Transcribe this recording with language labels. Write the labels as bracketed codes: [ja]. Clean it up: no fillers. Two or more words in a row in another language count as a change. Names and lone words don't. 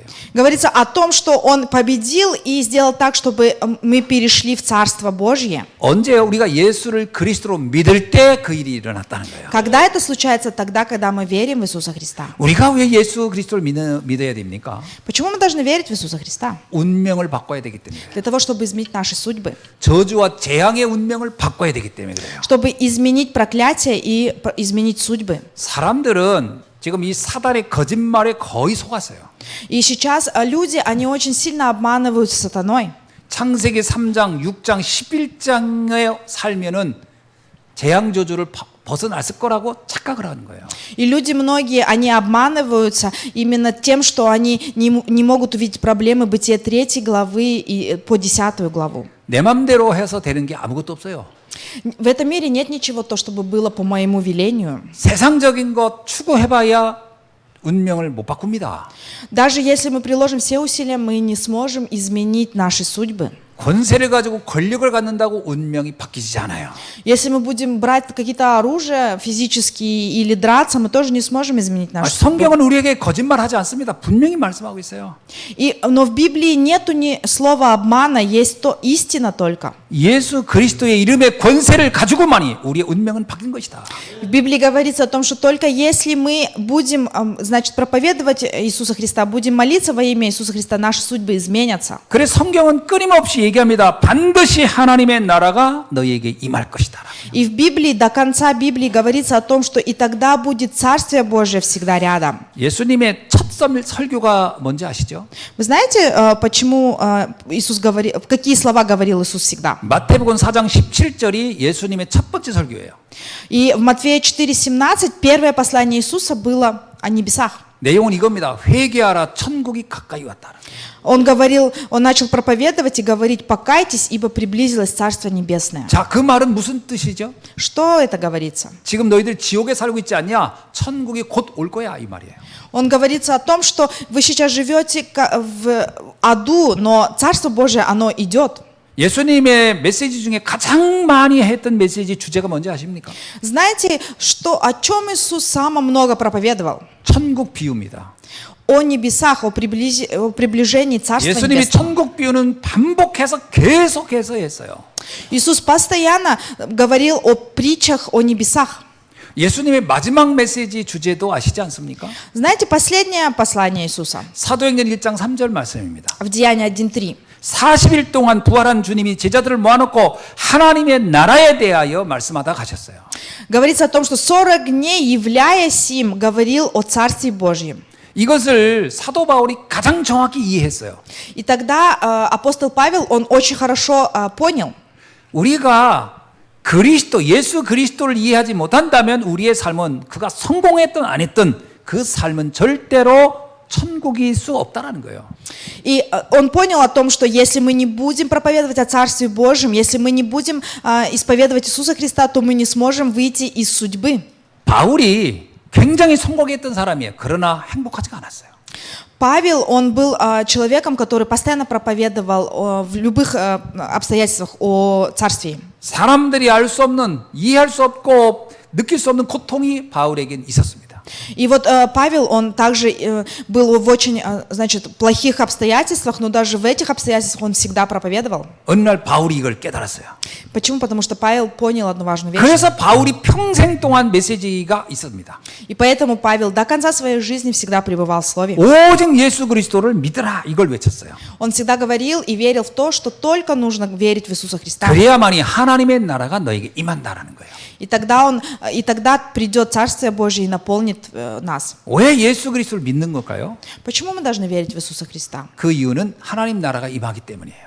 [ru] Говорится о том, что он победил и сделал так, чтобы мы перешли в Царство Божье. [ko] 언제 우리가 예수를 그리스도로 믿을 때 그 일이 일어났다는 거예요. [ru] Когда это случается? Тогда, когда мы верим в Иисуса Христа. [ko] 우리가 왜 예수 그리스도를 믿어야 됩니까? [ru] Почему мы должны верить в Иисуса Христа? [ko] 운명을 바꿔야 되기 때문에. [ru] Для того, чтобы изменить наши судьбы. [ko] 저주와 재앙의 운명을 바꿔야 되기 때문에 그래요. [ru] Чтобы изменить проклятие и изменить судьбы. [ko] 사람들은 지금 이 사단의 거짓말에 거의 속았어요. [ru] И сейчас люди, они очень сильно обманывают сатаной. [ko] 창세기 3장, 6장, 11장에 살면은 재앙 저주를 벗어났을 거라고 착각을 하는 거예요. [ru] И люди многие, они обманываются именно тем, что они не могут увидеть проблемы Бытия 3 главы и по 10 главу. [ko] 내 맘대로 해서 되는 게 아무것도 없어요. [ru] В этом мире нет ничего, то, чтобы было по моему велению. [ko] 세상적인 것 추구해봐야 운명을 못 바꿉니다. [ru] Даже если мы приложим все усилия, мы не сможем изменить наши судьбы. [ko] 권세를 가지고 권력을 갖는다고 운명이 바뀌지 않아요. [ru] Если мы будем брать какие-то оружия физические или драться, мы тоже не сможем изменить нашу судьбу. [ko] 성경은 우리에게 거짓말하지 않습니다. 분명히 말씀하고 있어요. [ru] Но в Библии нету ни слова обмана, есть то истина только. [ko] 예수 그리스도의 이름의 권세를 가지고만이 우리의 운명은 바뀐 것이다. [ru] В Библии говорится о том, что только если мы будем, значит, проповедовать Иисуса Христа, будем молиться во имя Иисуса Христа, наши судьбы изменятся. [ko] 그래서 성경은 끊임없이 얘기합니다. 반드시 하나님의 나라가 너희에게 임할 것이다. [ru] И в Библии, до конца Библии говорится о том, что и тогда будет Царствие Божие всегда рядом. [ko] 예수님의 첫 설교가 뭔지 아시죠? [ru] Вы знаете, почему Иисус говорил, какие слова говорил Иисус всегда? [ko] 마태복음 4장 17절이 예수님의 첫 번째 설교예요. [ru] И в Матфея 4:17 первое послание Иисуса было о небесах. [ko] 내용은 이겁니다. 회개하라, 천국이 가까이 왔다. [ru] Он начал проповедовать и говорить: покайтесь, ибо приблизилось Царство Небесное. [ko] 자, 그 말은 무슨 뜻이죠? [ru] Что это говорится? [ko] 지금 너희들 지옥에 살고 있지 않냐? 천국이 곧 올 거야, 이 말이에요. [ru] Он говорится о том, что вы сейчас живете в аду, но Царство Божие, оно идет. [ko] 예수님의 메시지 중에 가장 많이 했던 메시지 주제가 뭔지 아십니까? [ru] Знаете, о чем Иисус самое много проповедовал? [ko] 천국 비유입니다. [ru] О небесах, о приближении Царства [ko] 예수님이 [ru] Небесного. [ko] 천국 비유는 반복해서 계속해서 했어요. [ru] Иисус постоянно говорил о притчах о небесах. [ko] 예수님의 마지막 메시지 주제도 아시지 않습니까? [ru] Знаете, последнее послание Иисуса [ko] 사도행전 1장 3절 말씀입니다. [ru] в Деянии 1:3. [ko] 40일 동안 부활한 주님이 제자들을 모아놓고 하나님의 나라에 대하여 말씀하다 가셨어요. [ru] Говорится о том, что 40 дней, являясь им, говорил о Царстве Божьем. [ko] 이것을 사도 바울이 가장 정확히 이해했어요. [ru] И тогда апостол Павел, он очень хорошо понял. [ko] 우리가 예수 그리스도를 이해하지 못한다면 우리의 삶은 그가 성공했든 안 했든 그 삶은 절대로 천국일 수 없다라는 거예요. [ru] И он понял о том, что если мы не будем проповедовать о Царстве Божьем, если мы не будем исповедовать Иисуса Христа, то мы не сможем выйти из судьбы. [ko] 바울이 굉장히 성공했던 사람이에요. 그러나 행복하지가 않았어요. [ru] Павел, он был человеком, который постоянно проповедовал в любых обстоятельствах о Царстве. [ko] 사람들이 알 수 없는, 이해할 수 없고 느낄 수 없는 고통이 바울에겐 있었습니다. [ru] И вот Павел, он также был в очень, значит, плохих обстоятельствах, но даже в этих обстоятельствах он всегда проповедовал. 어느 날 바울이 이걸 깨달았어요. Почему? Потому что Павел понял одну важную вещь. [ko] 그래서 바울이 평생 동안 메시지가 있습니다. [ru] И поэтому Павел до конца своей жизни всегда пребывал в Слове. [ko] 오직 예수 그리스도를 믿으라 이걸 외쳤어요. [ru] Он всегда говорил и верил в то, что только нужно верить в Иисуса Христа. [ko] 그래야만이 하나님의 나라가 너에게 임한다라는 거예요. [ru] И тогда придет Царствие Божие и наполнит нас. [ko] 왜 예수 그리스도를 믿는 걸까요? [ru] Почему мы должны верить в Иисуса Христа? [ko] 그 이유는 하나님 나라가 임하기 때문이에요.